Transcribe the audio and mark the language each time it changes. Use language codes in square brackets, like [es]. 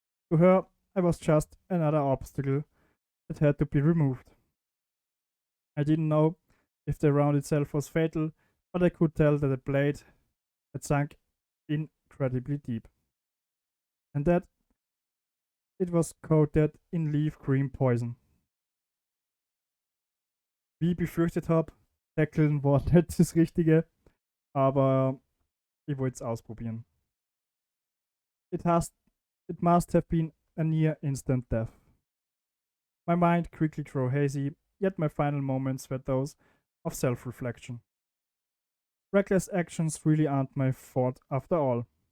[en] To her, I was just another obstacle that had to be removed. I didn't know if the round itself was fatal, but I could tell that the blade had sunk incredibly deep. And that it was coated in leaf green poison. [de] Wie ich befürchtet habe, tackeln war nicht das Richtige, aber ich wollte es ausprobieren. [en] It must have been a near instant death. My mind quickly grew hazy, yet my final moments were those of self-reflection. Reckless actions really aren't my fault after all.